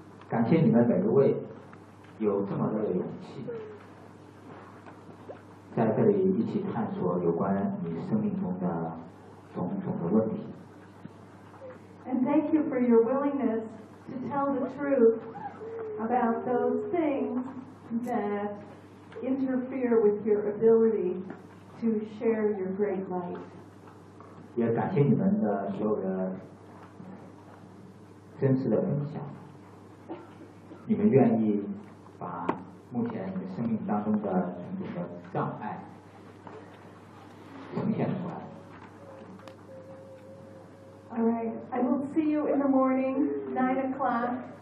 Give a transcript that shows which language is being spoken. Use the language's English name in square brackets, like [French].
[English] Thank you, [Chinese] 你们每一位有这么大的勇气在这里一起探索有关你生命中的种种的问题。 [English] And thank you for your willingness to tell the truth about those things that interfere with your ability to share your great light. [Chinese] 也感谢你们的所有的真实的分享。你们愿意把目前你们生命当中的种种的障碍呈现出来。 [English] All right, I will see you in the morning, 9 o'clock.